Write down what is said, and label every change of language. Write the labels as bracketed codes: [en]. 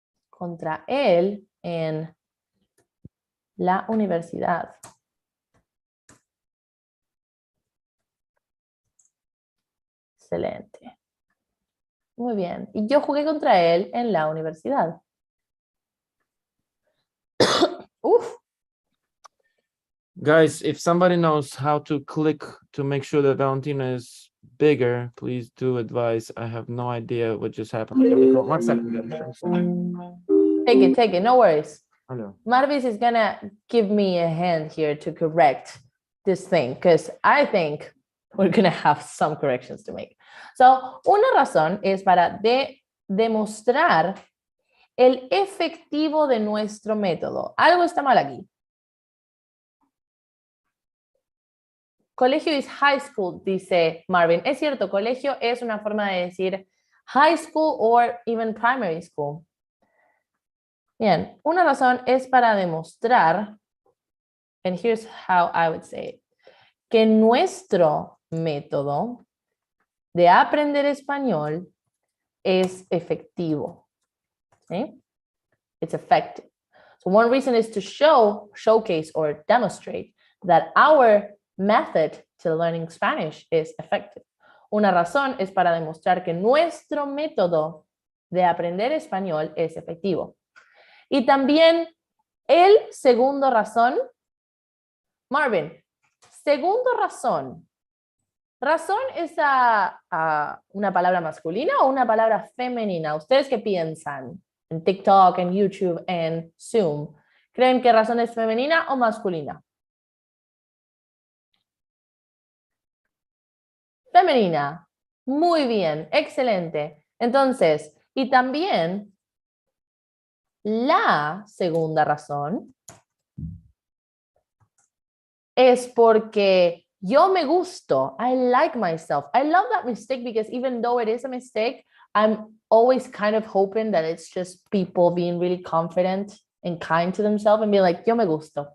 [es] Contra él en la universidad. Excelente. Muy bien. Y yo jugué contra él en la universidad. Uf. [en] Guys, if somebody knows how to click to make sure that Valentina is bigger, please do advise. I have no idea what just happened. Here we go. 1 second. Take it. No worries. Hello. Marvis is gonna give me a hand here to correct this thing, because I think we're gonna have some corrections to make. [es] So, una razón es para demostrar el efectivo de nuestro método. Algo está mal aquí. [en] Colegio is high school, [es] dice Marvin. Es cierto, colegio es una forma de decir [en] high school or even primary school. [es] Bien, una razón es para demostrar, [en] and here's how I would say it, [es] que nuestro método de aprender español es efectivo. ¿Sí? [en] It's effective. So one reason is to showcase or demonstrate that our method to learning Spanish is effective. [es] Una razón es para demostrar que nuestro método de aprender español es efectivo. Y también el segundo razón, Marvin, segundo razón. ¿Razón es una palabra masculina o una palabra femenina? ¿Ustedes qué piensan? En TikTok, en YouTube, en Zoom. ¿Creen que razón es femenina o masculina? Femenina. Muy bien, excelente. Entonces, y también la segunda razón es porque yo me gusto. [en] I like myself. I love that mistake because even though it is a mistake, I'm always kind of hoping that it's just people being really confident and kind to themselves and being like, [es] yo me gusto.